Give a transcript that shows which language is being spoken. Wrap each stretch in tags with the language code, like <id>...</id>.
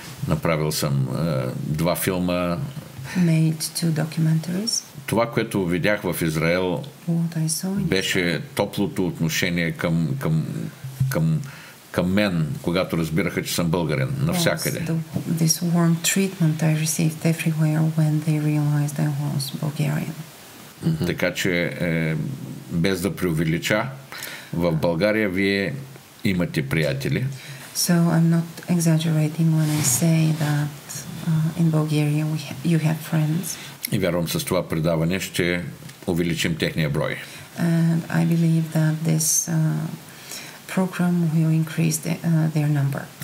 <bg>Направил съм 2 филма.</bg> <en>Made 2 documentaries.</en> <bg>Това, което видях в Израел, беше топлото отношение към мен, когато разбираха, че съм българин, навсякъде.</bg> <en>This warm treatment I received everywhere when they realized I was Bulgarian.</en> <bg>Така че, без да преувелича, в България вие имате приятели.</bg> <en>So I'm not exaggerating when I say that in Bulgaria you have friends.</en> <bg>И вярвам, с това предаване ще увеличим техния брой.</bg> <en>And I believe that this program will increase their number.</en>